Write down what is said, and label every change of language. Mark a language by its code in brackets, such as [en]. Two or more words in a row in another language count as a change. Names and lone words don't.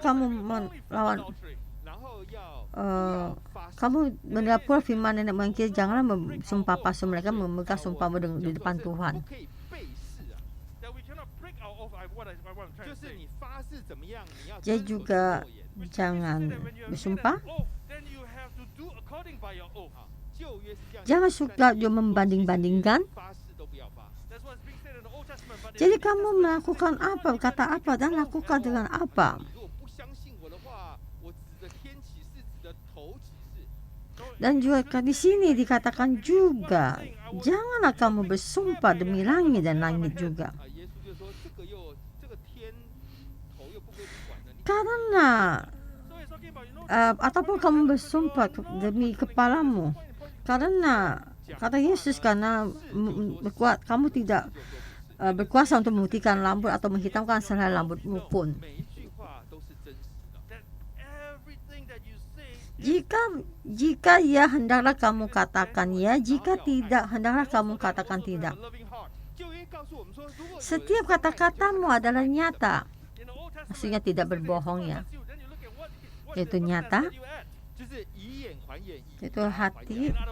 [en] write a [id] kamu [en] divorce certificate only for [id] melawan [en] adultery. [zh] 然后要 [id] eh, kamu mendapat firman nenek moyang kita, janganlah sumpah palsu, mereka memegang sumpahmu di depan [zh] 不 [id] Tuhan. [zh] 可以背誓啊， [en] That we cannot break our oath. What I'm trying 就 to 是 say. [zh] 你发誓怎么样，你要 [id] Dia [zh] 遵守这 [id] juga [zh] 个诺言。 [id] jangan [en] That when you have made an [id] bersumpah. [en] oath, then you have to do according by your oath. [zh] 旧约是这样， [id] Jangan suka juga membanding-bandingkan. [zh] 发誓都不要发。 [en] That's what's being said in the Old Testament. But [id] Jadi [en] in [id] kamu melakukan apa, kata apa, dan lakukan dengan apa. [zh] 你如果不相信我的话，我指着天起誓，指着头起誓。 [id] Dan juga di sini dikatakan juga, janganlah kamu bersumpah demi langit dan langit juga. [zh] 啊，耶稣就说这个天头又不归你管的，你 [id] Karena [en] So [id] ataupun kamu bersumpah demi kepalamu, karena kata Yesus, karena kamu tidak berkuasa untuk memutihkan rambut atau menghitamkan selai rambutmu pun. [zh] 每一句话都是真实的。 [en] That everything that you say [id] Jika ya, hendaklah kamu katakan ya, jika tidak, hendaklah kamu katakan tidak. Setiap kata-katamu adalah nyata, maksudnya tidak berbohong ya. Itu nyata, itu hati.